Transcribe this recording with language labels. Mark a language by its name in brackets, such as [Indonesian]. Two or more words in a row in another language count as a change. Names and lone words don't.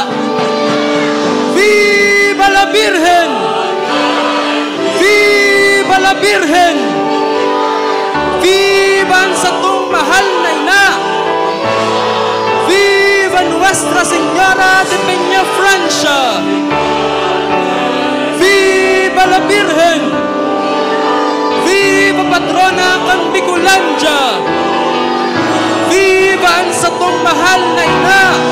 [Spanish] viva la Virgen, viva la Virgen, viva [Bikol] ang satong mahal na ina, [Spanish] viva Nuestra Señora de Peñafrancia, viva la Virgen, viva Patrona kan Bicolanja, viva [Bikol] ang satong mahal na ina.